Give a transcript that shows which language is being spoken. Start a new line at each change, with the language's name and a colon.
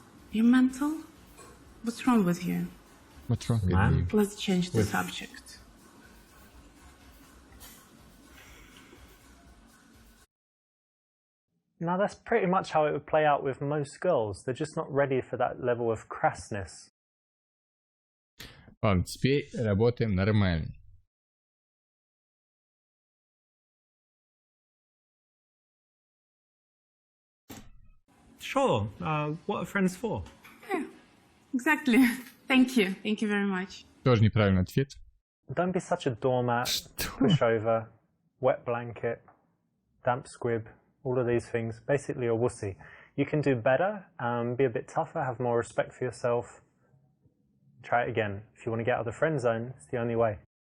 English: You're mental? What's wrong with you? What's wrong with Man. you? Let's change the subject. Now that's pretty much how it would play out with most girls. They're just not ready for that level of crassness.
Russian: Ладно, теперь работаем нормально.
English: Sure. What are friends for? Yeah, exactly. Thank you. Thank you very much.
Russian: Тоже неправильный ответ.
English: Don't be such a doormat, pushover, wet blanket, damp squib, all of these things. Basically a wussy. You can do better, be a bit tougher, have more respect for yourself. Try it again. If you want to get out of the friend zone, it's the only way.